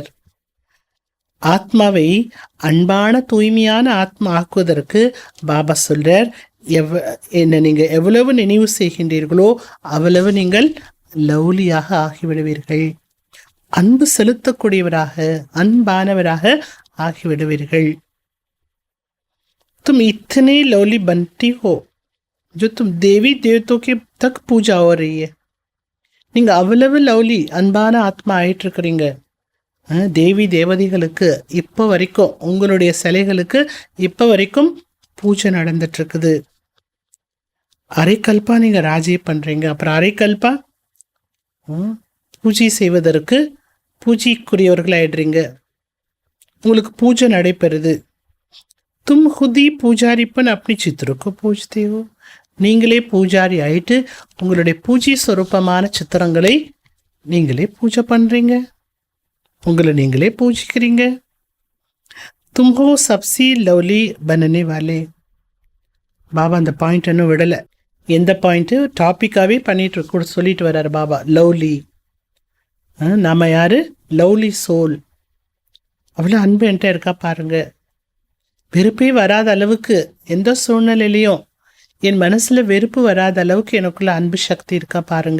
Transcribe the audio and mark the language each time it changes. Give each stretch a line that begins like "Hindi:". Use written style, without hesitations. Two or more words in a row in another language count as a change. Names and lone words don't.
Tamil: ஆத்மாவை அன்பான தூய்மையான ஆத்மா ஆக்குவதற்கு பாபா சொல்றார், என்ன நீங்கள் எவ்வளவு நினைவு செய்கின்றீர்களோ அவ்வளவு நீங்கள் லவ்லியாக ஆகிவிடுவீர்கள். அன்பு செலுத்தக்கூடியவராக, அன்பானவராக ஆகிவிடுவீர்கள்.
Hindi: तुम इतने लवली बनती हो जो तुम देवी देवतों के तक पूजा हो रही है.
Tamil: நீங்கள் அவ்வளவு லவ்லி அன்பான ஆத்மா ஆயிட்டு இருக்கிறீங்க. தேவி தேவதைகளுக்கு இப்போ வரைக்கும், உங்களுடைய சிலைகளுக்கு இப்போ வரைக்கும் பூஜை நடந்துட்டு இருக்குது. அரைக்கல்பா நீங்கள் ராஜ்யம் பண்ணுறீங்க, அப்புறம் அரைக்கல்பா பூஜை செய்வதற்கு பூஜைக்குரியவர்களாயிடுறீங்க. உங்களுக்கு பூஜை நடைபெறுது.
Hindi: तुम खुद ही पूजारीपन अपनी चित्रों को पूजते हो.
Tamil: நீங்களே பூஜாரி ஆயிட்டு உங்களுடைய பூஜை சொரூபமான சித்திரங்களை நீங்களே பூஜை பண்ணுறீங்க, உங்களை நீங்களே பூஜிக்கிறீங்க.
Hindi: तुम हो सबसे लवली बनने वाले.
Tamil: பாபா அந்த பாயிண்ட் இன்னும் விடலை. எந்த பாயிண்ட்டு டாப்பிக்காகவே பண்ணிட்டு சொல்லிட்டு வர்றாரு பாபா. லவ்லி, நாம் யார்?
English: lovely soul.
Tamil: அவ்வளோ அன்பு என்கிட்ட இருக்கா பாருங்க. வெறுப்பே வராத அளவுக்கு, எந்த சூழ்நிலையிலையும் என் மனசில் வெறுப்பு வராத அளவுக்கு எனக்குள்ள அன்பு சக்தி இருக்கா பாருங்க.